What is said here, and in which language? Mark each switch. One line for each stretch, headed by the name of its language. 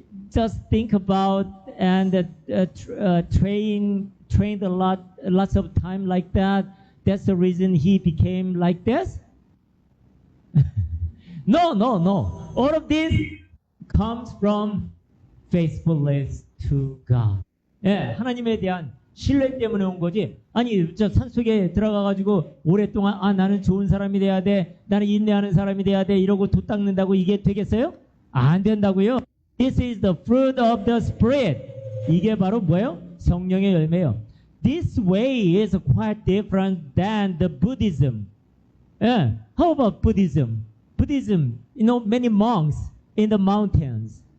English: Just think about and trained lots of time like that. That's the reason he became like this. No. All of this comes from faithfulness to God.
Korean: 예, 하나님에 대한 신뢰 때문에 온 거지. 아니, 저 산속에 들어가가지고 오랫동안 나는 좋은 사람이 돼야 돼, 나는 인내하는 사람이 돼야 돼 이러고 도 닦는다고 이게 되겠어요? 안 된다고요.
English: This is the fruit of the Spirit.
Korean: 이게 바로 뭐예요? 성령의 열매예요.
English: This way is quite different than the Buddhism. Yeah. How about Buddhism? Buddhism, many monks in the mountains.